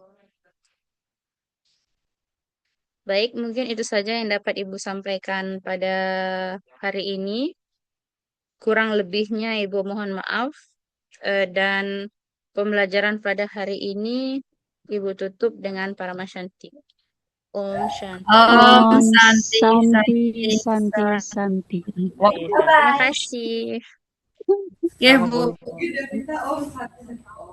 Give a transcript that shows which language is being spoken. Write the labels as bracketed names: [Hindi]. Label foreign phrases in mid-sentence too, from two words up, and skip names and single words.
[Indonesian] Baik, mungkin itu saja yang dapat Ibu sampaikan pada hari ini. Kurang lebihnya Ibu mohon maaf. Dan pembelajaran pada hari ini Ibu tutup dengan Paramashanti. [Sanskrit] Om Shanti. Om Om Santi Santi, Santi. Santi, Santi. [Indonesian] Oke, terima kasih. Ya, Bu.